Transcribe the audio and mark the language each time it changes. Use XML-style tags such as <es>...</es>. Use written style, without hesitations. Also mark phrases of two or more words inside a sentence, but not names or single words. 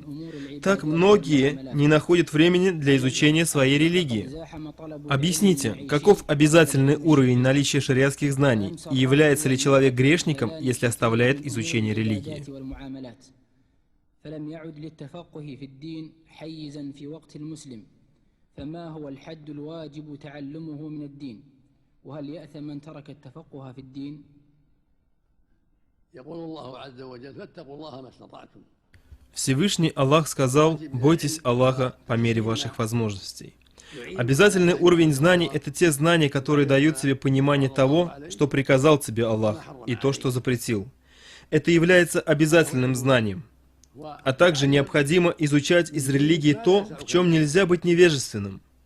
<ru>Так многие не находят времени для изучения своей религии. Объясните, каков обязательный уровень наличия шариатских знаний, и является ли человек грешником, если оставляет изучение религии?</ru> <ar>فما هو الحد الواجب تعلمه من الدين وهل يأثم من ترك التفقه في الدين؟ يقول الله عز وجل فاتقوا الله ما استطعتم.</ar> <ru>Всевышний Аллах сказал: «Бойтесь Аллаха по мере ваших возможностей». Обязательный уровень знаний — это те знания, которые дают тебе понимание того, что приказал тебе Аллах, и то, что запретил. Это является обязательным знанием. А также необходимо изучать из религии то, в чем нельзя быть невежественным.</ru>